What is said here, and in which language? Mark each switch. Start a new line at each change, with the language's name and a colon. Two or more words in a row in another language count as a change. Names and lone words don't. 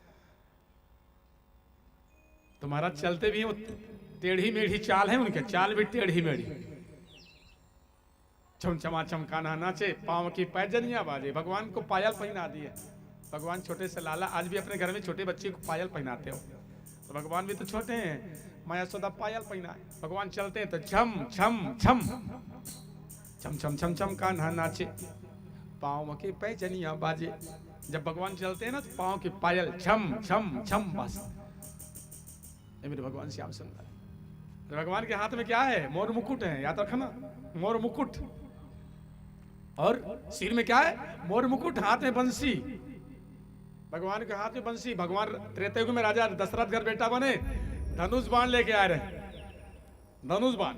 Hindi: तुम्हारा चलते भी वो टेढ़ी मेढ़ी चाल है, उनके चाल भी टेढ़ी मेढ़ी। चमचमा चमकाना नाचे, पाँव की पैजनियां बाजे। भगवान को पायल पहना दी है। भगवान छोटे से लाला, आज भी अपने घर में छोटे बच्चे को पायल पहनाते हो, तो भगवान भी तो छोटे हैं। माया सोदा पायल पहना है। भगवान चलते हैं तो छम छम छम छम छम छम छम कान्हा नाचे, पाँव की पैजनियां बाजे। जब भगवान चलते हैं ना तो पाँव की पायल छम छम छम बस। मेरे भगवान श्याम सुंदर। भगवान के हाथ में क्या है? मोर मुकुट है, याद रखना, मोर मुकुट। और सिर में क्या है? मोर मुकुट, हाथ में बंसी। भगवान के हाथ में बंसी। भगवान त्रेता युग में राजा दशरथ घर बेटा बने, धनुष बाण लेके आ रहे, धनुष बाण।